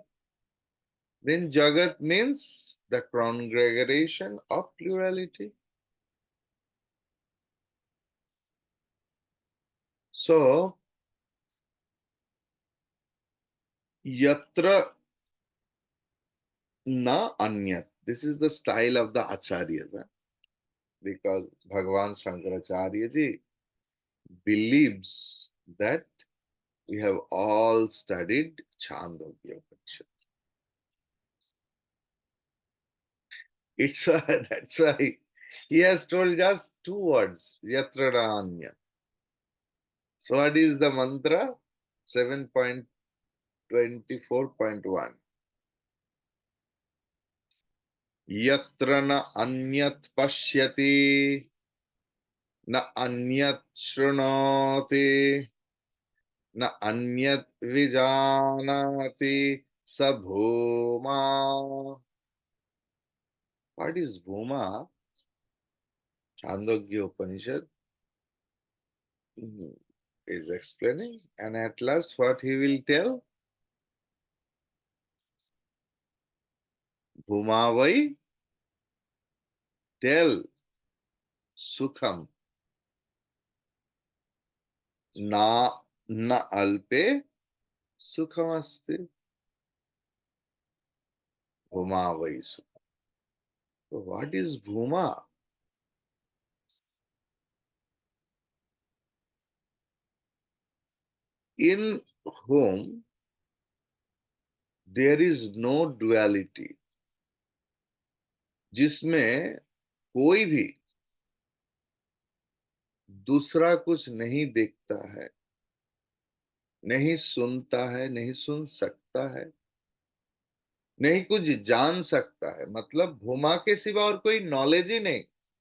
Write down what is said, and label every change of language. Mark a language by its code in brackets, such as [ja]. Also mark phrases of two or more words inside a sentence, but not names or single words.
[en] Then Jagat means the congregation of plurality. [sa] So, यत्र न अन्यत्. [en] This is the style of the acharyas. Because Bhagavan Shankaracharya ji believes that we have all studied Chandogya Upanishad. That's why he has told just two words, [sa] यत्र न अन्यत्. [en] So what is the mantra? 7.24.1. [sa] यत्र न अन्यत् पश्यति न अन्यत् शृणोति न अन्यत् विजानाति सभोमा. [en] What is bhuma? Chandogya Upanishad is explaining, and at last what he will tell? [sa] भूमा वै, tell सुखं न न अल्पे सुखम् अस्ति. भूमा वै सुखम्. [en] So what is bhuma? In whom there is no duality, [hi] जिसमें कोई भी दूसरा कुछ नहीं देखता है, नहीं सुनता है, नहीं सुन सकता है, नहीं कुछ जान सकता है, मतलब भूमा के सिवा और कोई नॉलेज ही नहीं,